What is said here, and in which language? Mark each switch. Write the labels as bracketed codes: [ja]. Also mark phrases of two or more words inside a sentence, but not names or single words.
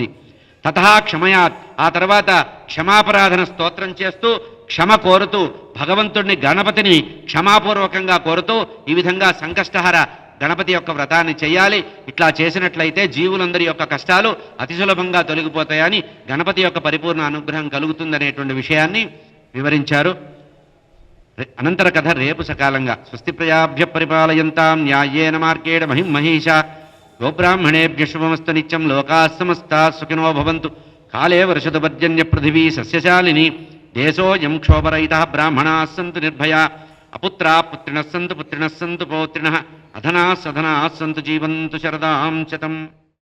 [sa] తతహా క్షమయాత్, [te] ఆ తర్వాత క్షమాపరాధన స్తోత్రం చేస్తూ క్షమ కోరుతూ భగవంతుడిని గణపతిని క్షమాపూర్వకంగా కోరుతూ ఈ విధంగా సంకష్టహర గణపతి యొక్క వ్రతాన్ని చేయాలి. ఇట్లా చేసినట్లయితే జీవులందరి యొక్క కష్టాలు అతి సులభంగా తొలగిపోతాయని, గణపతి యొక్క పరిపూర్ణ అనుగ్రహం కలుగుతుందనేటువంటి విషయాన్ని వివరించారు. అనంతర కథ రేపు సకాలంగా. [sa] స్వస్తి ప్రజాభ్య పరిపాలయంతాం న్యాయేన మార్గేణ మహిం మహీషా గోబ్రాహ్మణేభ్య శుభమస్తు నిత్యం లోకాः సమస్తాः సుఖినో భవంతు. కాలే వర్షతు పర్జన్య పృథివీ సస్యశాలిని దేశోऽयं క్షోభరహితः బ్రాహ్మణాः సంతు నిర్భయా అపుత్రాः పుత్రిణः సంతు పౌత్రిణः అధనాः సధనాः సంతు జీవంతు శరదాం శతం.